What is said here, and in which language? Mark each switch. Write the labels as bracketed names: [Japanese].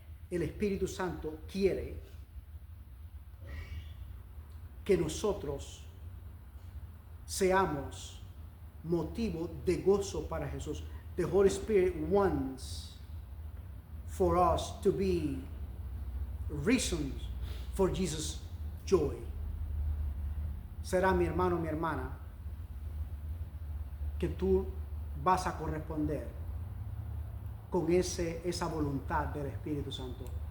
[Spanish] El Espíritu Santo quiere que nosotros seamos motivo de gozo para Jesús. [English] The Holy Spirit wants for us to be reasons for Jesus' joy. [Spanish] Será, mi hermano, mi hermana, que tú vas a corresponder con esa voluntad del Espíritu Santo.